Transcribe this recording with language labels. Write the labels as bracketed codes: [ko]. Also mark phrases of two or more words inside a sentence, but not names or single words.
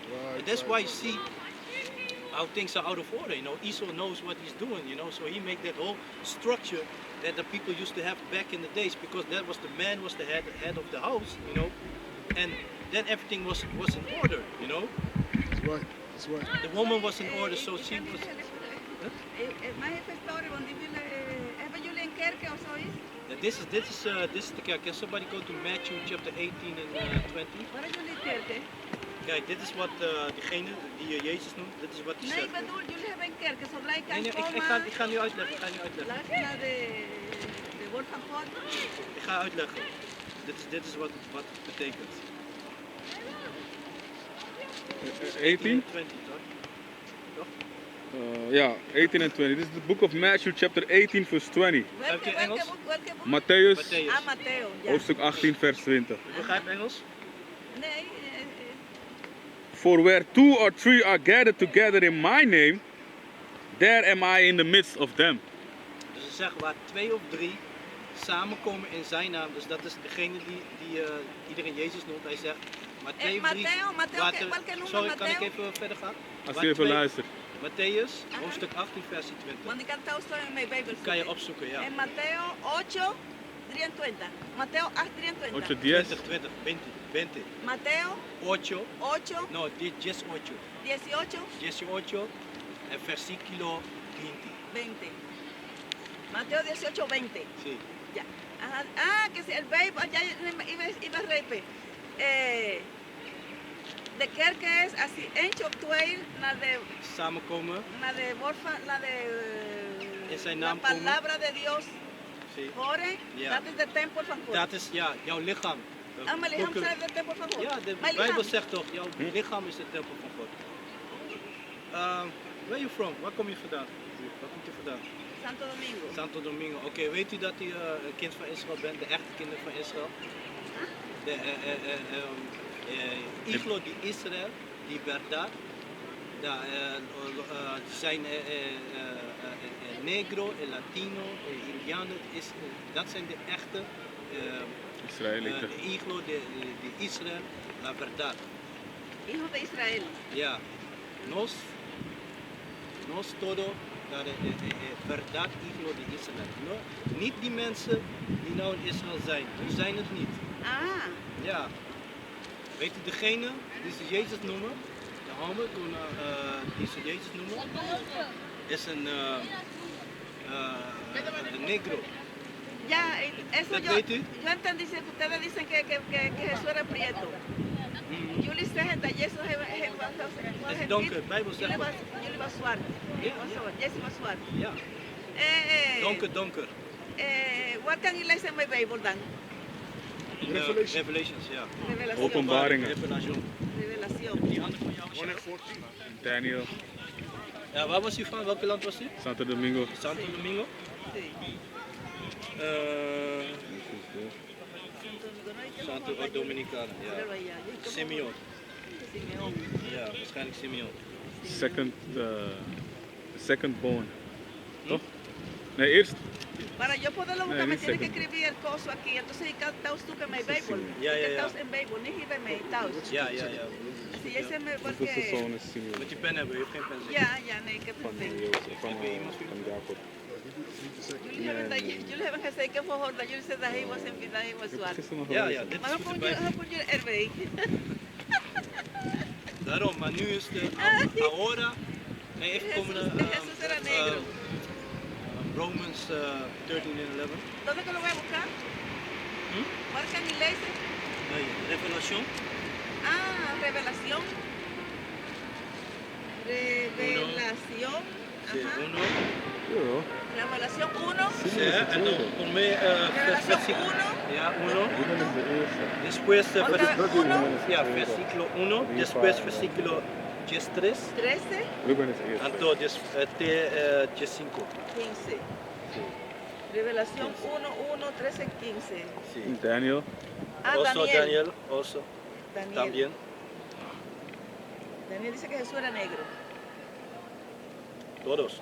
[en] And that's why you see how things are out of order. You know, Esau knows what he's doing. You know, so he made that whole structure that the people used to have back in the days, because that was the man was the head of the house. You know, and then everything was in order. You know. That's right. The woman was in order, so she was. [nl] Maar heeft historie, want die willen, hebben jullie een kerk of zoiets? [en] This is the kerk. Can somebody go to Matthew chapter 18 and 20? [nl] Waar is jullie kerk, hè? Kijk, dit is wat diegene die Jezus noemt, dit is wat hij Nee, zegt. ik bedoel, jullie hebben een kerk. Zodra je kan Nee, komen, ik ga nu uitleggen. luister naar de woord van God. Ik ga uitleggen. Dit is wat het betekent. 18? 20, toch? [en] Yeah, 18 and 20. This is the book of Matthew chapter 18 verse 20. [nl] Heb je Engels? Welke boek? Matthäus Matthäus. Ah, Matteo, ja. hoofdstuk 18 vers 20. Je begrijpt Engels? Nee, [en] For where 2 or 3 are gathered together in my name, there am I in the midst of them. [nl] Dus ze zeggen waar 2 of 3 samenkomen in zijn naam. Dus dat is degene die iedereen Jezus noemt. Hij zegt, maar 2 of 3... Matteo, welke noemen Sorry, kan ik Matteo? even verder gaan? Als Waar je even 2 luistert. Matthäus, hoofdstuk 18, versie 20. Want ik kan het zo in mijn Bijbel Kan je zoeken. opzoeken, ja. En Matteo 8, 23. Matteo 8, 23. 8:10. 20, 20. [es] Mateo 8, 8, no, 18. 18, 18 en versículo 20. 20. Mateo 18, 20. Sí. Ya. Ajá. Ah, que si el verbo, ya iba a repetir. [nl] De kerk is, als hij eentje op twee naar de Samenkomen in zijn naam [es] palabra de Dios sí. [nl] horen, Ja. dat is de tempel van God. Dat is ja, jouw lichaam. mijn lichaam boeken- is de tempel van God. Ja, de Mijn Bijbel lichaam. zegt toch, jouw lichaam is de tempel van God. [en] Where are you from? [nl] Waar kom je vandaan? Waar komt je vandaan? Santo Domingo. Santo Domingo. Oké, weet u dat u een kind van Israël bent, de echte kinderen van Israël? De [es] hijo de Israël, [nl] die verdad, zijn negro, latino, indiano, dat zijn de echte Israëlieten. [es] hijo de Israël, la verdad. Hijo de Israel. Ja, nos todo, dat verdad hijo de Israël. No? [nl] Niet die mensen die nou in Israël zijn, die zijn het niet. Ah, Ja. Weet u degene die ze Jezus noemen? De homo die ze Jezus noemen? Is een negro. [es] ya, eso [nl] ¿Dat [es] yo, [nl] weet u? [es] yo entendí que ustedes dicen que Jesús era prieto. [nl] Jullie zeggen dat Jezus Het is donker, Bijbel zegt maar. jullie was zwart. Ja, Jezus was zwart. Ja, donker. Wat kan je lezen in mijn Bijbel dan? In [en] Revelation. Revelations, [nl] ja. [es] Revelación. [nl] Openbaringen. [en] Revelation. [es] Revelación. [nl] Die handen van jou. 1 en 14. Daniel, Ja, waar was u van? Welk land was u? Santo Domingo. Santo Domingo? [es] Sí. Santo Dominicana, [nl] ja. Simeon. [es] Simeón. [nl] Ja, waarschijnlijk Simeon. [en] Second born. [nl] Toch? Nee, eerst. [es] Para yo poderlo buscar [nl] Nee, [es] me [nl] niet [es] tienes que [nl] zeker. [es] escribir el coso aquí. Entonces, ¿estás tú que me Bijbel? [nl] Ja, ja, ja. [es] Estás en [nl] Bijbel, niet hier bij mij, thuis. Ja, ja, ja. Si jij zegt me, De [es] porque... [nl] zoon is Simeon. Moet je pen hebben, je hebt geen pen. Ja, ja, nee, ik heb Van het niet. Jozef, van Jacob. Jullie hebben gezegd que voor dat jullie zeiden dat hij was en dat hij was Ik heb zwart. gisteren nog Ja, gelezen. ja, dit Maar is dan goed vond erbij. je RW. Daarom, maar nu is de ahora. Nee, even komen [es] Jesús era negro. [nl] Romans 13 en 11. [es] ¿Dónde que lo voy a buscar? [nl] ¿Cuál kan je lezen? Nee, [en] Revelation. [es] Ah, Revelación. Revelación. Sí, Ajá. uno. [nl] Ja, [es] Revelación 1. Sí, [nl] en dan kom je [es] Revelación versículo. 1. Ja, uno. [nl] Ruben is de eerste. [es] Después, Otra vez 1. ja, versículo 1. Después, versículo 3. 13. [nl] Ruben is eerste. [es] Entonces, 5. 15. Revelación 1, 1, 13, 15. Sí. Daniel. Ah, [en] Also Daniel. Daniel, also. Daniel. [es] También. Daniel dice que Jesús era negro. Todos.